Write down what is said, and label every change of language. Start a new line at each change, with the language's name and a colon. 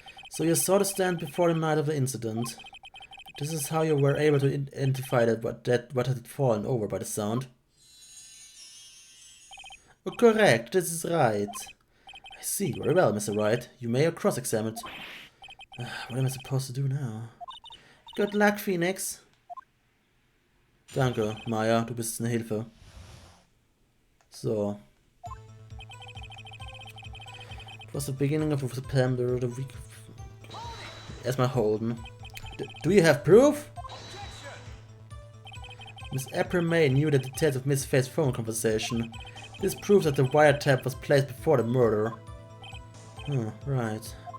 English: So you saw the stand before the night of the incident. This is how you were able to identify what had fallen over by the sound. Oh, correct, this is right. I see, very well, Mr. Wright. You may have cross-examined. What am I supposed to do now? Good luck, Phoenix.
German: Danke, Maya, du bist eine Hilfe. So.
English: It was the beginning of September, the week of...
German: Erstmal holden.
English: Do you have proof? Miss April May knew the details of Miss Faye's phone conversation. This proves that the wiretap was placed before the murder. Right.